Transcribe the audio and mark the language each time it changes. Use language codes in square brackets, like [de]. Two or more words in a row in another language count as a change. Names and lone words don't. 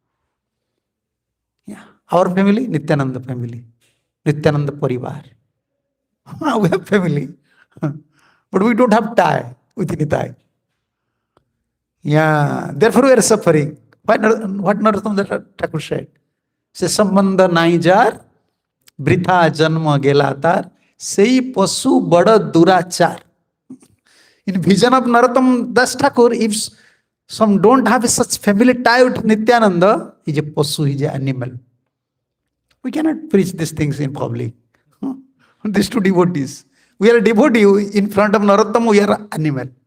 [en] Yeah. Our family, Nityananda family. Nityananda Parivar. We have family. But we don't have tie with Nitai. Yeah. Therefore we are suffering. What Narottam Thakur said? [bn] সে সম্বন্ধ নাই যার, বৃথা জন্ম গেল তার, সেই পশু বড় দুরাচার. [en] In vision of Narottam Das Thakur, if some don't have such family tie with Nityananda, he is a pasu, he is an animal. We cannot preach these things in public. These two devotees. We are a devotee. In front of Narottama, we are animal.